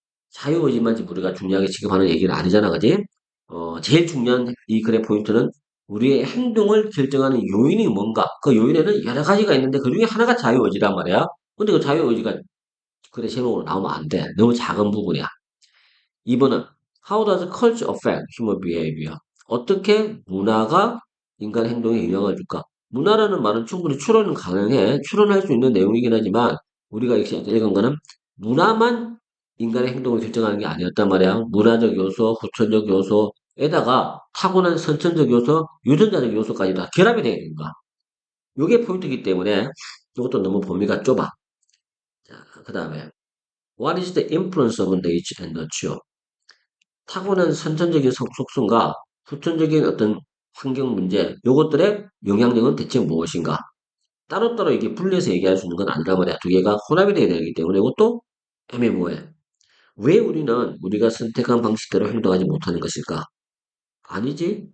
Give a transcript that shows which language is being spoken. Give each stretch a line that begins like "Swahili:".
Korean: 자유의지만 지금 우리가 중요하게 취급하는 얘기는 아니잖아, 그지? 제일 중요한 이 글의 포인트는 우리의 행동을 결정하는 요인이 뭔가? 그 요인에는 여러 가지가 있는데 그 중에 하나가 자유의지란 말이야. 근데 그 자유의지가 글의 제목으로 나오면 안 돼. 너무 작은 부분이야. 2번은
English: How does culture affect human behavior?
Korean: 어떻게 문화가 인간 행동에 영향을 줄까? 문화라는 말은 충분히 추론은 가능해. 추론할 수 있는 내용이긴 하지만 우리가 읽은 거는 문화만 인간의 행동을 결정하는 게 아니었단 말이야. 문화적 요소, 후천적 요소에다가 타고난 선천적 요소, 유전자적 요소까지 다 결합이 되어 있는 거야. 이게 포인트이기 때문에 이것도 너무 범위가 좁아. 자, 그 다음에
English: What is the influence of nature and nurture?
Korean: 타고난 선천적인 속성과 후천적인 어떤 환경 문제, 요것들의 영향력은 대체 무엇인가? 따로따로 이게 분리해서 얘기할 수 있는 건 아니란 말이야. 두 개가 혼합이 돼야 되기 때문에 이것도 애매모호해. 왜 우리는 우리가 선택한 방식대로 행동하지 못하는 것일까? 아니지.